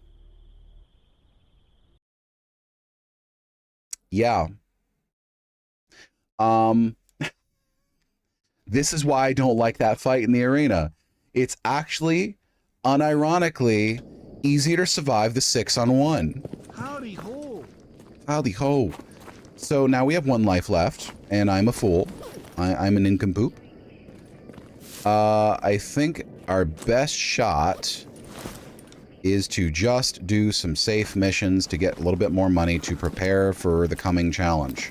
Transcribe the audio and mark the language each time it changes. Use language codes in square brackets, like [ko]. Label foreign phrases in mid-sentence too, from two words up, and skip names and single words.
[en] Yeah. This is why I don't like that fight in the arena. It's actually, unironically, easier to survive the 6-on-1. Howdy ho. Howdy ho. So now we have 1 life left, and I'm a fool. I'm an nincompoop. I think our best shot is to just do some safe missions to get a little bit more money to prepare for the coming challenge.